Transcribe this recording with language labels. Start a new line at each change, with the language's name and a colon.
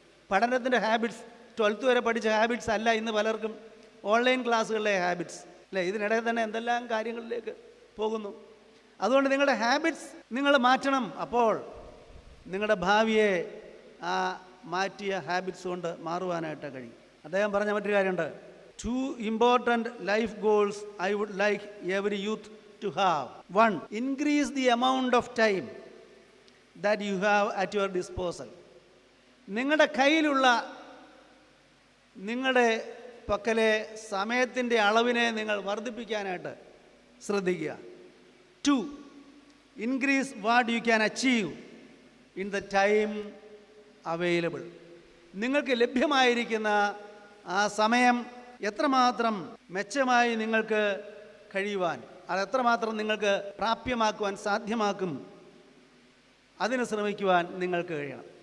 Malayalam: പഠനത്തിൻ്റെ habits, 12th വരെ പഠിച്ച ഹാബിറ്റ്സ് അല്ല ഇന്ന് പലർക്കും ഓൺലൈൻ ക്ലാസ്സുകളിലെ ഹാബിറ്റ്സ്, അല്ലേ? ഇതിനിടയിൽ തന്നെ എന്തെല്ലാം കാര്യങ്ങളിലേക്ക് പോകുന്നു. അതുകൊണ്ട് നിങ്ങളുടെ ഹാബിറ്റ്സ് നിങ്ങൾ മാറ്റണം. അപ്പോൾ നിങ്ങളുടെ ഭാവിയെ ആ മാറ്റിയ ഹാബിറ്റ്സ് കൊണ്ട് മാറുവാനായിട്ട് കഴിയും. അദ്ദേഹം പറഞ്ഞ മറ്റൊരു കാര്യമുണ്ട്:
English: 2 important life goals I would like every youth to have. 1, increase the amount of time that you have at your disposal.
Malayalam: നിങ്ങളുടെ കയ്യിലുള്ള നിങ്ങളുടെ പക്കലെ സമയത്തിൻ്റെ അളവിനെ നിങ്ങൾ വർദ്ധിപ്പിക്കാനായിട്ട് ശ്രദ്ധിക്കുക. 2.
English: Increase what you can achieve in the time available.
Malayalam: നിങ്ങൾക്ക് ലഭ്യമായിരിക്കുന്ന ആ സമയം എത്രമാത്രം മെച്ചമായി നിങ്ങൾക്ക് കഴിയുവാൻ, അതെത്രമാത്രം നിങ്ങൾക്ക് പ്രാപ്യമാക്കുവാൻ സാധ്യമാക്കും, അതിന് ശ്രമിക്കുവാൻ നിങ്ങൾക്ക് കഴിയണം.